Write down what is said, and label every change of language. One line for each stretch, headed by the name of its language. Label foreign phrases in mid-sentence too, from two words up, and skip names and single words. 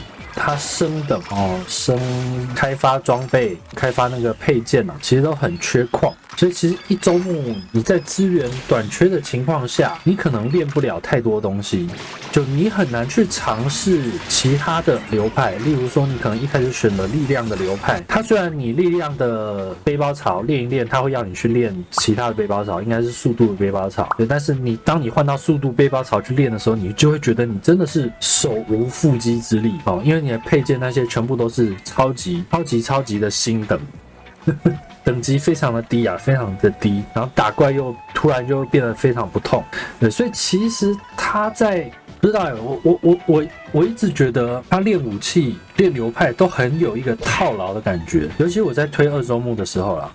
Chinese: 它升等升開發裝備、開發那個配件其實都很缺礦，所以其實1周目你在資源短缺的情況下，你可能練不了太多東西，就你很難去嘗試其他的流派。例如說，你可能一開始選了力量的流派，它雖然你力量的背包槽練一練，它會要你去練其他的背包槽，應該是速度的背包槽，對，但是當你換到速度背包槽去練的時候，你就會覺得你真的是手無缚鸡之力因為你的配件那些全部都是超級的新等等級非常的低非常的低，然後打怪又突然就变得非常不痛。对，所以其實它在不知道欸，我一直覺得他練武器、練流派都很有一個套牢的感覺，尤其我在推二周目的時候啦。